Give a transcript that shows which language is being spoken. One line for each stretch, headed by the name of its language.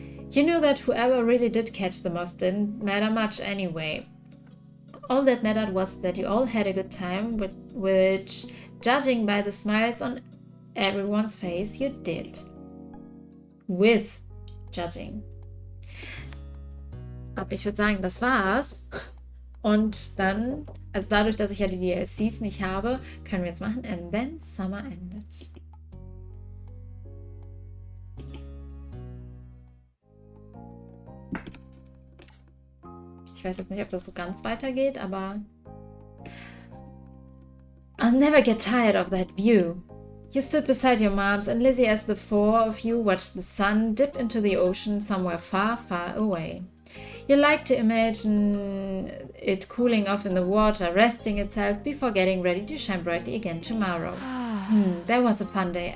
English: You knew that whoever really did catch the most didn't matter much anyway. All that mattered was that you all had a good time, which, judging by the smiles on everyone's face, you did. With judging.
German: Aber ich würde sagen, das war's. Und dann, also dadurch, dass ich ja die DLCs nicht habe, können wir jetzt machen And Then Summer Ended. Ich weiß jetzt nicht, ob das so ganz weitergeht, aber
English: I'll never get tired of that view. You stood beside your moms and Lizzie as the four of you watched the sun dip into the ocean somewhere far, far away. You liked to imagine it cooling off in the water, resting itself before getting ready to shine brightly again tomorrow. That was a fun day.